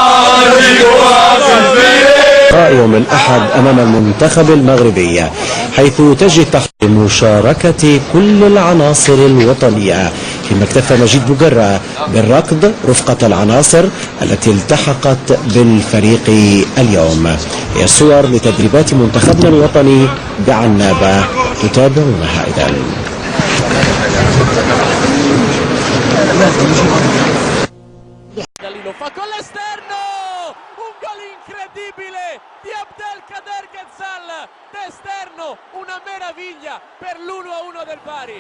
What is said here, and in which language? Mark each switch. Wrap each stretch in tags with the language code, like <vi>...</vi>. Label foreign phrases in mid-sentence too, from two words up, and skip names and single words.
<ar>يوم الأحد أمام المنتخب المغربي، حيث تجري تحت مشاركة كل العناصر الوطنية، فيما اكتفى مجيد بوقرة بالركض رفقة العناصر التي التحقت بالفريق اليوم. هي صور لتدريبات منتخبنا الوطني بعنابة تتابعونها إذن.</ar> <it>Lo fa con l'esterno, un gol incredibile di Abdelkader Quetzal d'esterno, una meraviglia per l'1-1 del Bari.</it>